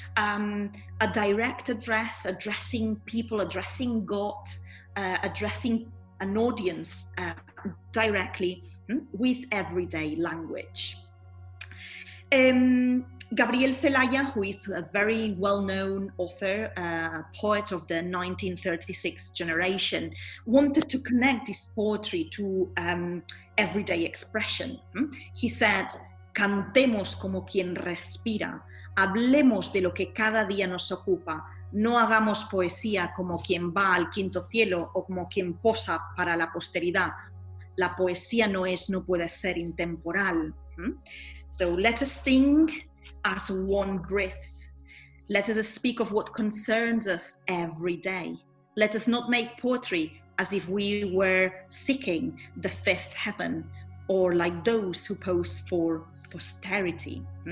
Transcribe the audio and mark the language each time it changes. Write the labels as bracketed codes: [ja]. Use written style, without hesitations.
[en] A direct address, addressing people, addressing God, addressing an audience directly with everyday language. Gabriel Celaya, who is a very well-known author, poet of the 1936 generation, wanted to connect this poetry to everyday expression. He said, [es] cantemos como quien respira, hablemos de lo que cada día nos ocupa, no hagamos poesía como quien va al quinto cielo o como quien posa para la posteridad. La poesía no puede ser intemporal. [en] So let us sing as one breathes. Let us speak of what concerns us every day. Let us not make poetry as if we were seeking the fifth heaven, or like those who pose for posterity.